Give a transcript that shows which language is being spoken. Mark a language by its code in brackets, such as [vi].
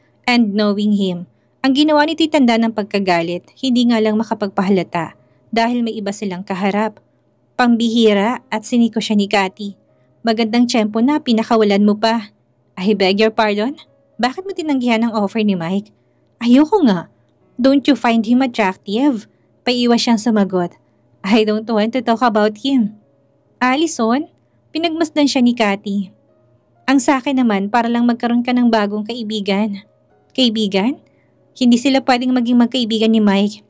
[en] And knowing him, [tl] ang ginawa ni titanda ng pagkagalit, hindi nga lang makapagpahalata dahil may iba silang kaharap. Pambihira at siniko siya ni Cathy. Magandang tiyempo na pinakawalan mo pa. [en] I beg your pardon? [tl] Bakit mo tinanggihan ang offer ni Mike? Ayoko nga. [en] Don't you find him attractive? [tl] Paiiwas siyang sumagot. [en] I don't want to talk about him. Allison? [tl] Pinagmasdan siya ni Cathy. Ang sa akin naman para lang magkaroon ka ng bagong kaibigan. Kaibigan? Hindi sila pwedeng maging magkaibigan ni Mike.